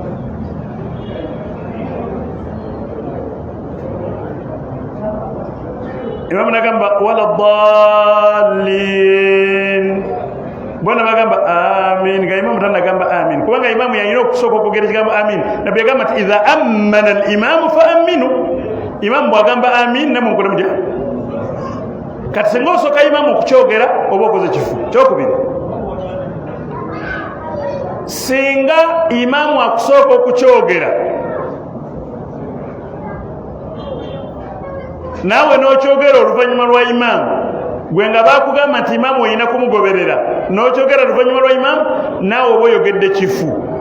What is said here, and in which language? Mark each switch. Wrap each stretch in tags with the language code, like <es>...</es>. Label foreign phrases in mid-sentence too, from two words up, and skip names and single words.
<lg>Imamu nagamba</lg> <ar>ولا الضالين,</ar> <lg>bona bagamba amin nga imamu tanagamba amin, kubanga imamu yalina okusooka okwogera ekigambo amin. Nabbi yagamba nti</lg> <ar>إذا أمن الإمام فأمنوا,</ar> <lg>imamu bwagamba amin namwe mukole mutya. Kati singa osooka imamu okukyogera oba okoze kifu. Kyokubiri, singa imamu akusooka okukyogera naawe n'okyogera oluvannyuma lwa imamu, gwe nga bakugamba nti imamu olina kumugoberera n'okyogera oluvannyuma lwa imamu, naawe oba oyogedde kifu.</lg>